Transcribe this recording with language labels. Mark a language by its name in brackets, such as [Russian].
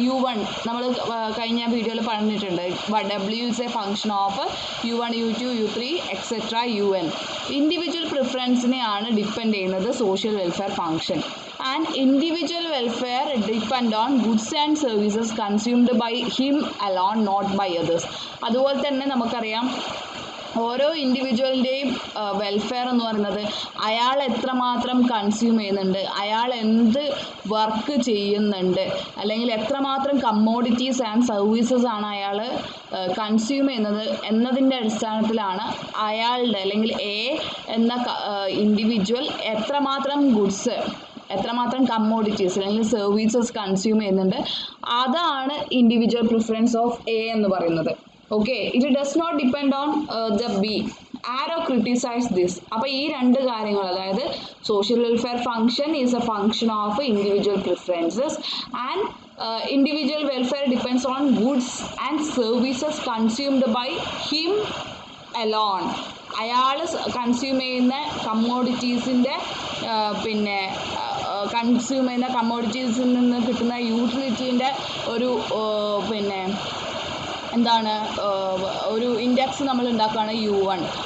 [Malayalam] U1 നമ്മൾ കഴിഞ്ഞ വീഡിയോയിൽ പറഞ്ഞിട്ടുണ്ട്. [English] W is a function of U1, U2, U3, etc. UN. [Malayalam] Individual പ്രിഫറൻസിനെയാണ് depend ചെയ്യുന്നത് social welfare function. [English] And individual welfare depend on goods and services consumed by him alone, not by others. [Malayalam] അതുപോലെ തന്നെ നമുക്കറിയാം ഓരോ ഇൻഡിവിജ്വലിൻ്റെയും welfare എന്ന് പറയുന്നത് അയാൾ എത്രമാത്രം consume ചെയ്യുന്നുണ്ട്, അയാൾ എന്ത് വർക്ക് ചെയ്യുന്നുണ്ട്, അല്ലെങ്കിൽ എത്രമാത്രം കമ്മോഡിറ്റീസ് ആൻഡ് സർവീസസ് ആണ് അയാൾ കൺസ്യൂം ചെയ്യുന്നത് എന്നതിൻ്റെ അടിസ്ഥാനത്തിലാണ് അയാളുടെ അല്ലെങ്കിൽ എ എന്ന ഇൻഡിവിജ്വൽ എത്രമാത്രം ഗുഡ്സ്, എത്രമാത്രം കമ്മോഡിറ്റീസ് അല്ലെങ്കിൽ സർവീസസ് കൺസ്യൂം ചെയ്യുന്നുണ്ട്, അതാണ് ഇൻഡിവിജ്വൽ പ്രിഫറൻസ് ഓഫ് എ എന്ന് പറയുന്നത്. [English] Okay, it does not depend on the B. Arrow criticized this. [Malayalam] അപ്പോൾ ഈ രണ്ട് കാര്യങ്ങൾ, അതായത് [English] Social welfare function is a function of individual preferences and individual welfare depends on goods and services consumed by him alone. [Malayalam] അയാൾ consume ചെയ്യുന്ന കമ്മോഡിറ്റീസിൻ്റെ പിന്നെ consume ചെയ്യുന്ന കമ്മോഡിറ്റീസിൽ നിന്ന് കിട്ടുന്ന യൂട്ടിലിറ്റീൻ്റെ ഒരു പിന്നെ എന്താണ് ഒരു ഇൻഡെക്സ് നമ്മൾ ഉണ്ടാക്കുകയാണ് U1.